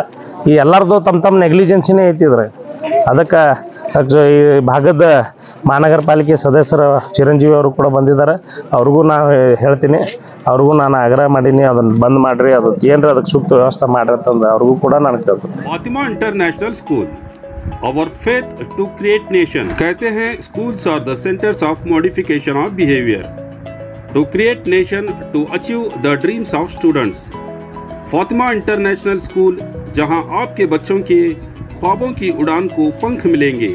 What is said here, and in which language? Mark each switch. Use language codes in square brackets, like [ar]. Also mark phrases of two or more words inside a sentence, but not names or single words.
[kn] ಈ ಎಲ್ಲರದು ತಮ್ಮ ನೆಗ್ಲಿಜೆನ್ಸಿನೇ ಐತಿ ಇದ್ರಾಗ. ಅದಕ್ಕೆ ಈ ಭಾಗದ ಮಹಾನಗರ ಪಾಲಿಕೆ ಸದಸ್ಯರ ಚಿರಂಜೀವಿ ಅವರು ಕೂಡ ಬಂದಿದ್ದಾರೆ. ಅವ್ರಿಗೂ ನಾನು ಹೇಳ್ತೀನಿ, ಅವ್ರಿಗೂ ನಾನು ಆಗ್ರಹ ಮಾಡೀನಿ, ಅದನ್ನು ಬಂದ್ ಮಾಡ್ರಿ, ಅದು ಏನ್ರಿ ಅದಕ್ಕೆ ಸೂಕ್ತ ವ್ಯವಸ್ಥೆ ಮಾಡ್ರಿ ಅಂತಂದು ಅವ್ರಿಗೂ ಕೂಡ ನಾನು ಕೇಳ್ತೀನಿ. [en] Fatima International School, our faith to create nation. [hi] कहते हैं [en] schools are the centres of modification of behaviour to create nation to achieve the dreams of students. [hi] फातिमा इंटरनेशनल स्कूल, जहां आपके बच्चों के ख्वाबों की उड़ान को पंख मिलेंगे।